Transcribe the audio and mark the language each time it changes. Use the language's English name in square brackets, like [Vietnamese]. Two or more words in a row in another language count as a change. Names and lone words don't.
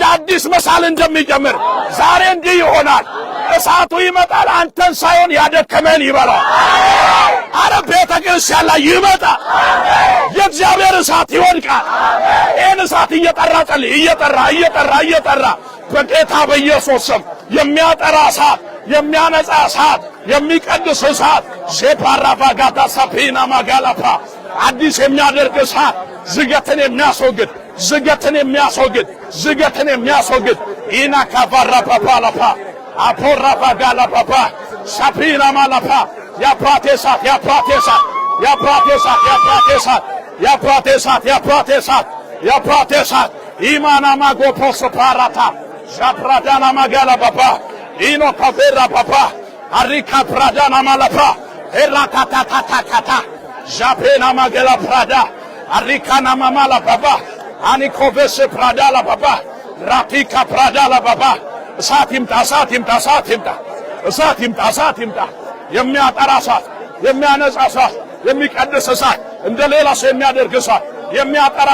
[Amharic] አዲስ መሳል እንደሚጀምር ዛሬ እንዲህ ይሆናል። እሳቱ ይመጣል፣ አንተን ሳይሆን ያደከመን ይበላል። አረ ቤተ ክርስቲያን ላይ ይመጣል። የእግዚአብሔር እሳት ይወድቃል። ይህን እሳት እየጠራ ጸልይ፣ እየጠራ በጌታ በኢየሱስ ስም የሚያጠራ እሳት፣ የሚያነጻ እሳት፣ የሚቀድስ እሳት ሴፓራፋ ጋታ ሳፒና ማጋላፓ አዲስ የሚያደርግ እሳት ዝገትን የሚያስወግድ ኢና ካፋራ ፓፓላፓ አፖራ ባጋላ ፓፓ ሳፒና ማላፓ ያፕራቴሳት ኢማና ማጎፖስ ፓራታ ሻፕራዳና ማጋላ ፓፓ ኢኖ ካፌራ ፓፓ አሪካ ፕራዳና ማላፓ ኤራታታታታታ ዣፔና ማገላ ፕራዳ አሪካና ማማላ ፓፓ አኒኮቬስ ፕራዳላ ፓፓ ራቲካ ፕራዳላ ፓፓ እሳት ይምጣ። የሚያጠራ እሳት፣ የሚያነጻ እሳት፣ የሚቀድስ እሳት፣ እንደ ሌላ ሰው የሚያደርግ እሳት፣ የሚያጠራ